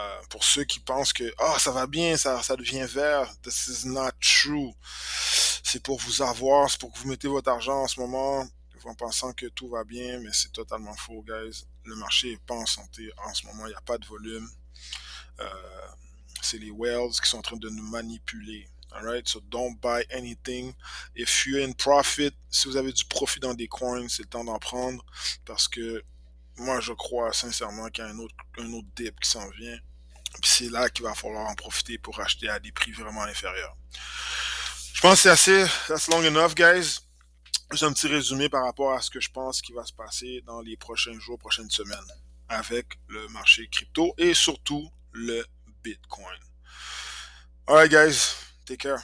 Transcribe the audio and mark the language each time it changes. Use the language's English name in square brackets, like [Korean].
[French] Pour ceux qui pensent que ça va bien, ça devient vert, [English] this is not true. [French] C'est pour vous avoir, c'est pour que vous mettez votre argent en ce moment en pensant que tout va bien, mais c'est totalement faux, guys. Le marché n'est pas en santé en ce moment, il n'y a pas de volume. C'est les whales qui sont en train de nous manipuler. [English] Alright, so don't buy anything. If you're in profit, [French] si vous avez du profit dans des coins, c'est le temps d'en prendre parce que moi, je crois sincèrement qu'il y a un autre dip qui s'en vient. Puis c'est là qu'il va falloir en profiter pour acheter à des prix vraiment inférieurs. Je pense que c'est assez. [English] That's long enough, guys. [French] Juste un petit résumé par rapport à ce que je pense qui va se passer dans les prochains jours, prochaines semaines avec le marché crypto et surtout le Bitcoin. [English] Alright, guys. Take care.